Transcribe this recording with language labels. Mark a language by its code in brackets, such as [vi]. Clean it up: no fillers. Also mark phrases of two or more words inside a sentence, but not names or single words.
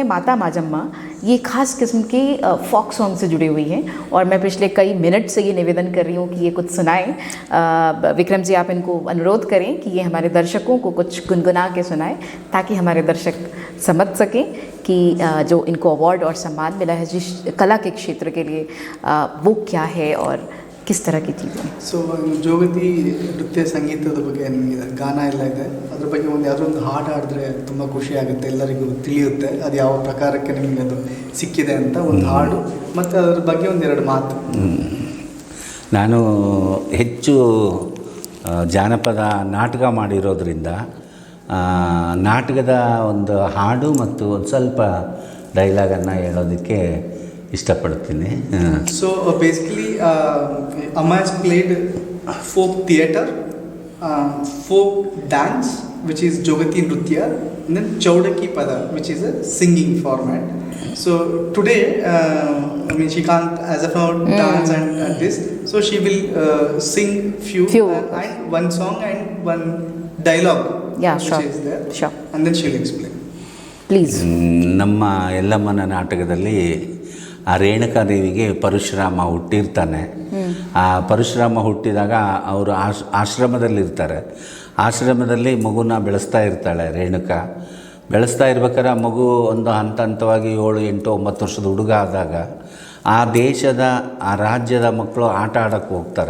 [hi] माता माजम्मा ये खास किस्म की [en] folk song [hi] से जुड़ी हुई हैं, और मैं पिछले कई मिनट से ये निवेदन कर रही हूँ कि ये कुछ सुनाएं। विक्रम जी आप इनको अनुरोध करें कि ये हमारे दर्शकों को कुछ गुनगुना के सुनाएं, ताकि हमारे दर्शक समझ सकें कि जो इनको अवार्ड और सम्मान मिला है जिस कला के क्षेत्र के लिए, वो क्या है और किस तरह की चीज़ें। [kn] ಸೊ ಜೋಗತಿ ನೃತ್ಯ ಸಂಗೀತದ ಬಗ್ಗೆ ನಿಮಗೆ ಗಾನ ಎಲ್ಲ ಇದೆ, ಅದ್ರ ಬಗ್ಗೆ ಯಾವುದೋ ಒಂದು ಹಾಡು ಹಾಡಿದ್ರೆ ತುಂಬ ಖುಷಿ ಆಗುತ್ತೆ, ಎಲ್ಲರಿಗೂ ತಿಳಿಯುತ್ತೆ ಅದು ಯಾವ ಪ್ರಕಾರಕ್ಕೆ ನಿಮಗೆ ಅದು ಸಿಕ್ಕಿದೆ ಅಂತ ಒಂದು ಹಾಡು, ಮತ್ತು ಅದ್ರ ಬಗ್ಗೆ ಒಂದೆರಡು ಮಾತು. ನಾನು ಹೆಚ್ಚು ಜಾನಪದ ನಾಟಕ ಮಾಡಿರೋದ್ರಿಂದ ನಾಟಕದ ಒಂದು ಹಾಡು ಮತ್ತು ಒಂದು ಸ್ವಲ್ಪ ಡೈಲಾಗನ್ನು ಹೇಳೋದಕ್ಕೆ ಇಷ್ಟಪಡ್ತೀನಿ. [en] So basically Amma has played folk theater, folk dance which is Jogati Nritya, and then Chaudaki Pada, which is a singing format. So today, I mean, she can't as of now dance and this, so she will sing few and one song and one dialogue, which is there, and then she'll explain. Please. [kn] ನಮ್ಮ ಎಲ್ಲಮ್ಮನ ನಾಟಕದಲ್ಲಿ ಆ ರೇಣುಕಾದೇವಿಗೆ ಪರಶುರಾಮ ಹುಟ್ಟಿರ್ತಾನೆ. ಆ ಪರಶುರಾಮ ಹುಟ್ಟಿದಾಗ ಅವರು ಆಶ್ರಮದಲ್ಲಿರ್ತಾರೆ. ಆಶ್ರಮದಲ್ಲಿ ಮಗುನ ಬೆಳೆಸ್ತಾ ಇರ್ತಾಳೆ ರೇಣುಕಾ. ಬೆಳೆಸ್ತಾ ಇರ್ಬೇಕಾದ್ರೆ ಆ ಮಗು ಒಂದು ಹಂತವಾಗಿ 7, 8, 9 ವರ್ಷದ ಹುಡುಗ ಆದಾಗ ಆ ದೇಶದ ಆ ರಾಜ್ಯದ ಮಕ್ಕಳು ಆಟ ಆಡೋಕ್ಕೆ ಹೋಗ್ತಾರೆ.